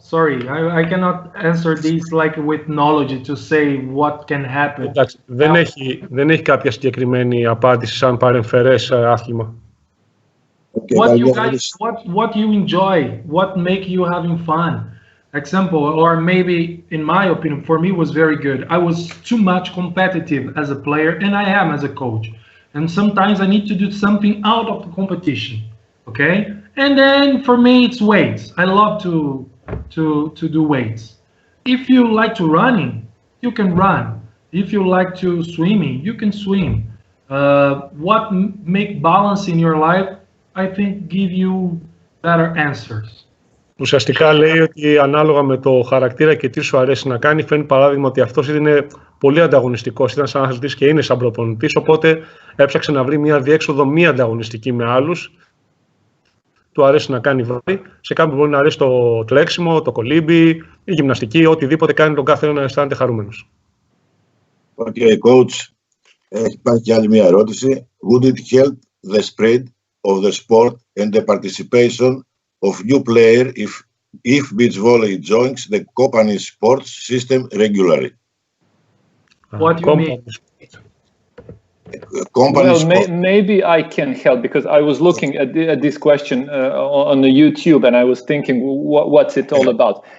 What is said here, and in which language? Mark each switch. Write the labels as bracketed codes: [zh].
[en] Sorry, I cannot answer this like with knowledge to say what can happen. [el] Δεν έχει κάποια συγκεκριμένη απάντηση σαν παρεμφερές άθλημα. [en] Okay, What you guys, what you enjoy, what make you having fun? Example, or maybe in my opinion, for me was very good. I was too much competitive as a player, and I am as a coach. And sometimes I need to do something out of the competition. Okay. And then for me, it's weights. I love to do weights. If you like to running, you can run. If you like to swimming, you can swim. What make balance in your life, I think, give you better answers. [el] Ουσιαστικά λέει ότι ανάλογα με το χαρακτήρα και τι σου αρέσει να κάνει, φέρνει παράδειγμα ότι αυτός είναι πολύ ανταγωνιστικός, ήταν σαν αθλητής και είναι σαν προπονητής, οπότε έψαξε να βρει μια διέξοδο μη ανταγωνιστική με άλλους. Του αρέσει να κάνει βάρη, σε κάποιον μπορεί να αρέσει το τρέξιμο, το κολύμπι, η γυμναστική, οτιδήποτε κάνει τον κάθε ένα να αισθάνεται χαρούμενος. [en] Okay, coach, [el] υπάρχει και άλλη μια ερώτηση. [en] Would it help the spread of the sport and the participation of new player if beach volley joins the company sports system regularly? What do you mean? Well, maybe I can help because I was looking at this question on the YouTube and I was thinking, what's it all about?